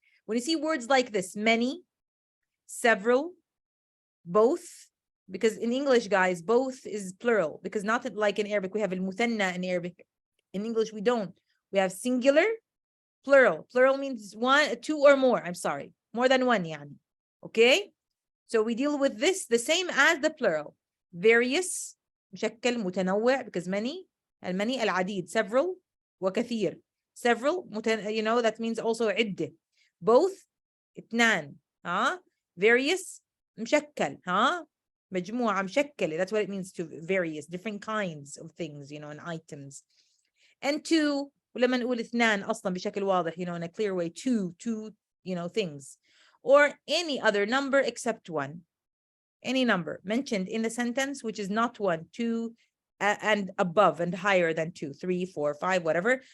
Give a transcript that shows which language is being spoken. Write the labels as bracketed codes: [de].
[en] When you see words like this, many, several, both, because in English, guys, both is plural, because not like in Arabic, we have al-muthanna in Arabic. In English, we don't. We have singular, plural. Plural means one, two or more. I'm sorry. More than one, [ar] yani. [en] Okay? So we deal with this the same as the plural. Various, [ar] مشكل, متنوع, [en] because many, [ar] المني, العديد, [en] several, [ar] وكثير. [en] Several, that means also [ar] عدة. [en] Both, [ar] اثنان, [en] various, [ar] مشكل, مجموعة مشكلة. [en] That's what it means to various, different kinds of things, and items. And two, [ar] ولما نقول اثنان أصلا بشكل واضح, [en] in a clear way, two, things. Or any other number except one. Any number mentioned in the sentence, which is not one, two, and above and higher than two, 3, 4, 5, whatever.